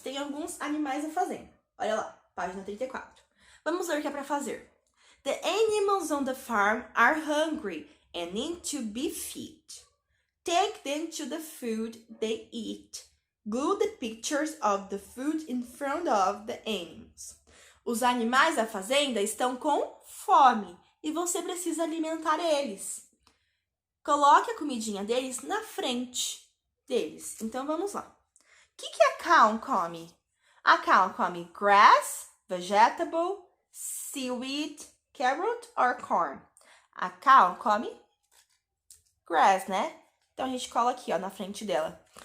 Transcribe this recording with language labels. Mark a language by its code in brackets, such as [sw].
[pt] Tem alguns animais da fazenda. Olha lá, página 34. Vamos ver o que é para fazer. [en] The animals on the farm are hungry and need to be fed. Take them to the food they eat. Glue the pictures of the food in front of the animals. [pt] Os animais da fazenda estão com fome e você precisa alimentar eles. Coloque a comidinha deles na frente deles. Então, vamos lá. O que a cow come? [en] A cow come grass, vegetable, seaweed, carrot or corn? [pt] A cow come grass, né? Então, a gente cola aqui, ó, na frente dela.